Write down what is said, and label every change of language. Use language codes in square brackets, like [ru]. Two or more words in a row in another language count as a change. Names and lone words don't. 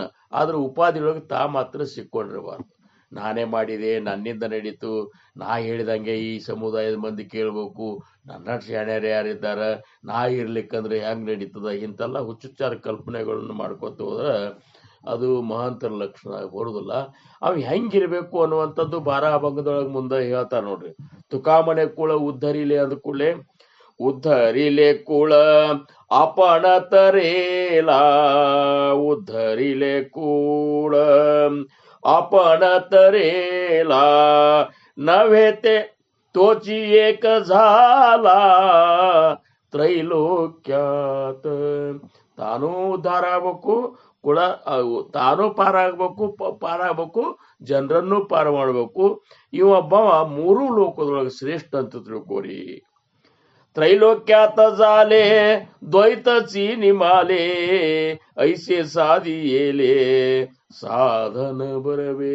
[kn] ಆದ್ರೆ ಉಪಾಧಿಯೊಳಗೆ ತಾ ಮಾತ್ರ ಸಿಕ್ಕೊಂಡಿರಬಾರ್ದು. ನಾನೇ ಮಾಡಿದೆ, ನನ್ನಿಂದ ನಡೀತು, ನಾ ಹೇಳಿದಂಗೆ ಈ ಸಮುದಾಯದ ಮಂದಿ ಕೇಳ್ಬೇಕು, ನನ್ನ ಶಾಣ್ಯರು ಯಾರಿದ್ದಾರ, ನಾ ಇರ್ಲಿಕ್ಕಂದ್ರೆ ಹೆಂಗ್ ನಡೀತದ, ಇಂತೆಲ್ಲ ಹುಚ್ಚುಚ್ಚಾರ ಕಲ್ಪನೆಗಳನ್ನು ಮಾಡ್ಕೊತ ಹೋದ್ರೆ ಅದು ಮಹಾಂತರ ಲಕ್ಷಣ ಬರುದಿಲ್ಲ. ಅವು ಹೆಂಗಿರ್ಬೇಕು ಅನ್ನುವಂಥದ್ದು ಬಾರಾಭಂಗದೊಳಗೆ ಮುಂದೆ ಹೇಳ್ತಾರ ನೋಡ್ರಿ. [mr] तुका म्हणे कुळ उद्धरिले [kn] ಅಂದ ಕೂಡಲೇ [mr] उद्धरिले कुळ आपण तरेला, उद्धरिले कुळ आपण तरेला नव्हे ते तोची एक झाला ತ್ರೈಲೋಕ್ಯಾತ. [kn] ತಾನೂ ಉದ್ಧಾರ ಆಗ್ಬೇಕು, ಕುಳ ತಾನೂ ಪಾರಾಗಬೇಕು, ಜನರನ್ನು ಪಾರ ಮಾಡಬೇಕು. ಇವೊಬ್ಬವ ಮೂರೂ ಲೋಕದೊಳಗೆ ಶ್ರೇಷ್ಠ ಅಂತ ತಿಳ್ಕೋರಿ. [mr] ತ್ರೈಲೋಕ್ಯಾತ झाले द्वैतची निमाले ऐसे साधियेले साधन बरवे.